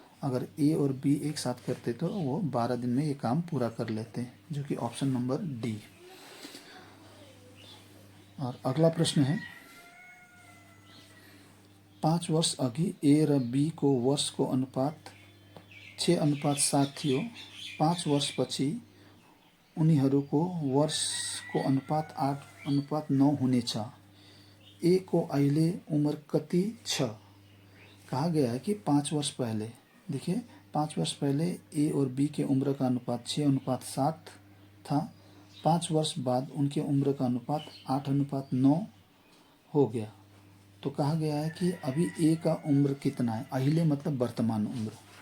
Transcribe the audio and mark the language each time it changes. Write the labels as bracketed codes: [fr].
[hi] अगर ए और बी एक साथ करते तो वो 12 दिन में ये काम पूरा कर लेते हैं, जो कि ऑप्शन नंबर डी। [ne] और अगला प्रश्न है, 5 वर्ष अघि ए र बी को वर्षको अनुपात 6:7 थियो। 5 वर्षपछि उनीहरूको वर्षको अनुपात 8:9 हुनेछ। ए को अहिले उम्र कति छ। [hi] कहा गया है कि 5 वर्ष पहले, देखिए 5 वर्ष पहले ए और बी के उम्र का अनुपात 6:7 था। 5 वर्ष बाद उनके उम्र का अनुपात 8:9 हो गया। तो कहा गया है कि अभी ए का उम्र कितना है, अहिले मतलब वर्तमान उम्र।